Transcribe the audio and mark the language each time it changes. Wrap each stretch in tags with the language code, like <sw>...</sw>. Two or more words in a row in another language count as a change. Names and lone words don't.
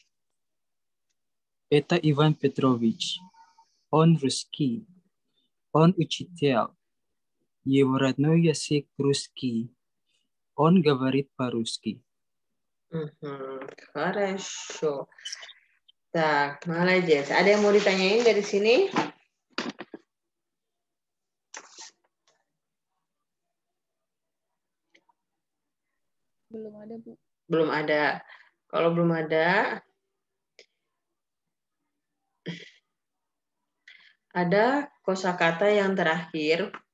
<ru>Это Иван Петрович. Он русский. Он учитель. Его родной язык русский. Он говорит по-русски. Хорошо. Так, молодец.</ru> <id>Ada yang mau ditanyain dari sini? Belum ada, Bu. Belum ada. Kalau belum ada kosakata yang terakhir.</id>